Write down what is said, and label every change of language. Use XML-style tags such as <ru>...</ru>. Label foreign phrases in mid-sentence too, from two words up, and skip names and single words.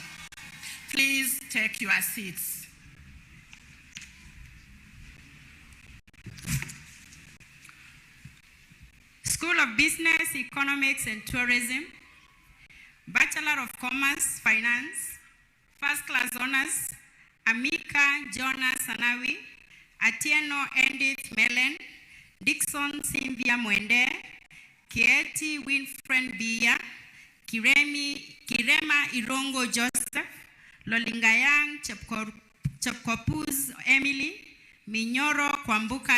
<en>Please take your seats. School of Business, Economics and Tourism, Bachelor of Commerce, Finance, First Class Honors, Amika Jonah Sanawi, Atieno Edith Melen, Dixon Cynthia Mwende, Kieti Winfred Bia, Kirema Irongo Joseph, Lolingayang Chepkopuz Emily, Minyoro Kwambuka</en>